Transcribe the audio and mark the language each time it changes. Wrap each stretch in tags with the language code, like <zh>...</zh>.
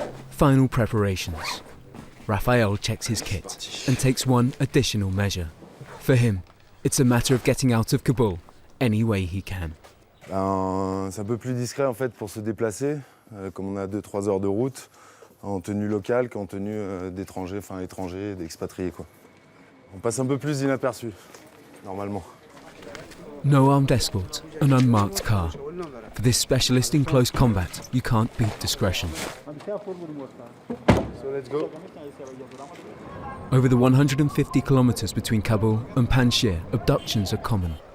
<en>Final preparations. Raphael checks his kit and takes one additional measure. For him, it's a matter of getting out of Kabul any way he can.</en> <fr>C'est un peu plus discret en fait pour se déplacer, comme on a 2-3 heures de route, en tenue locale qu'en tenue d'étrangers, enfin étrangers, d'expatriés quoi. On passe un peu plus inaperçu, normalement.</fr> <en>No armed escort, an unmarked car. For this specialist in close combat, you can't beat discretion. So let's go. Over the 150 kilometres between Kabul and Panjshir, abductions are common.</en>